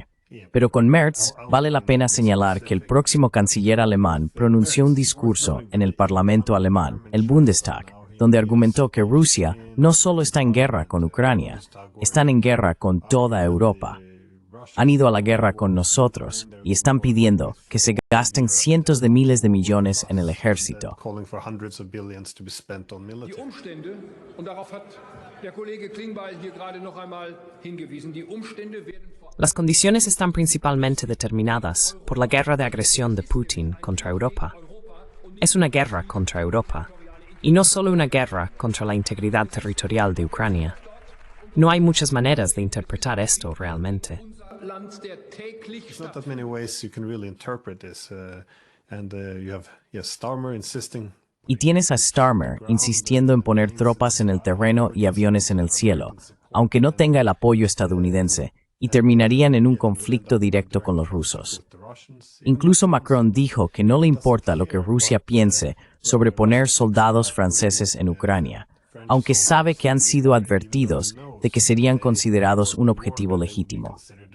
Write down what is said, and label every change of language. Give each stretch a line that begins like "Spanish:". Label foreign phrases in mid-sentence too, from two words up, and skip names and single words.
Spanish: Pero con Merz, vale la pena señalar que el próximo canciller alemán pronunció un discurso en el Parlamento alemán, el Bundestag, donde argumentó que Rusia no solo está en guerra con Ucrania, están en guerra con toda Europa. Han ido a la guerra con nosotros y están pidiendo que se gasten cientos de miles de millones en el ejército.
English: calling for hundreds of billions to be spent on Die military.
German: Umstände, und darauf hat der Kollege Klingbeil hier gerade noch einmal hingewiesen, die Umstände werden vor
Spanish: Las condiciones están principalmente determinadas por la guerra de agresión de Putin contra Europa. Es una guerra contra Europa, y no solo una guerra contra la integridad territorial de Ucrania. No hay muchas maneras de interpretar esto realmente.
German: Land der täglich
English: There's not that many ways you can really interpret this, and you have Starmer insisting.
Spanish: Y tienes a Starmer insistiendo en poner tropas en el terreno y aviones en el cielo, aunque no tenga el apoyo estadounidense, y terminarían en un conflicto directo con los rusos. Incluso Macron dijo que no le importa lo que Rusia piense sobre poner soldados franceses en Ucrania, aunque sabe que han sido advertidos de que serían considerados un objetivo legítimo.